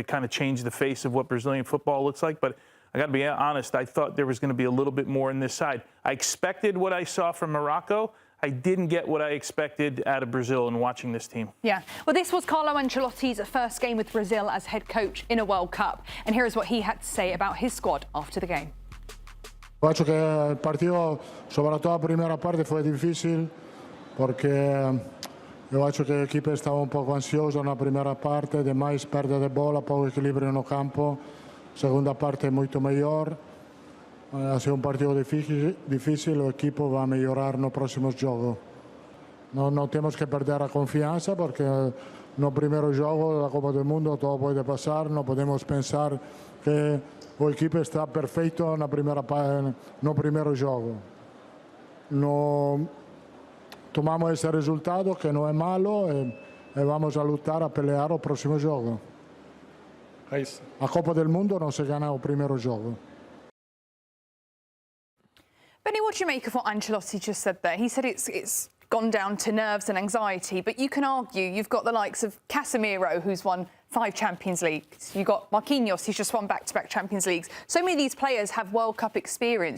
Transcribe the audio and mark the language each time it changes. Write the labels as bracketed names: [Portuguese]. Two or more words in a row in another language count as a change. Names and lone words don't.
[English] It kind of changed the face of what Brazilian football looks like. But I got to be honest, I thought there was going to be a little bit more on this side. I expected what I saw from Morocco. I didn't get what I expected out of Brazil in watching this team. Yeah. Well, this was Carlo Ancelotti's first game with Brazil as head coach in a World Cup. And here is what he had to say about his squad after the game. [Portuguese] Eu acho que [Italian] il partito, soprattutto la prima parte, [Portuguese] foi difícil porque eu acho que a equipe estava um pouco ansiosa na primeira parte, demais perda de bola, pouco equilíbrio no campo. Segunda parte muito melhor. [Spanish] Ha sido un partido difícil, el equipo va a mejorar en los próximos juegos. No tenemos que perder la confianza porque en los primeros juegos de la Copa del Mundo todo puede pasar. No podemos pensar que el equipo está perfecto en los primeros juegos. No, tomamos ese resultado que no es malo y vamos a luchar a pelear los próximos juegos. La Copa del Mundo no se gana los primeros juegos. [English] Benny, what do you make of what Ancelotti just said there? He said it's gone down to nerves and anxiety, but you can argue you've got the likes of Casemiro, who's won 5 Champions Leagues. You've got Marquinhos, who's just won back-to-back Champions Leagues. So many of these players have World Cup experience.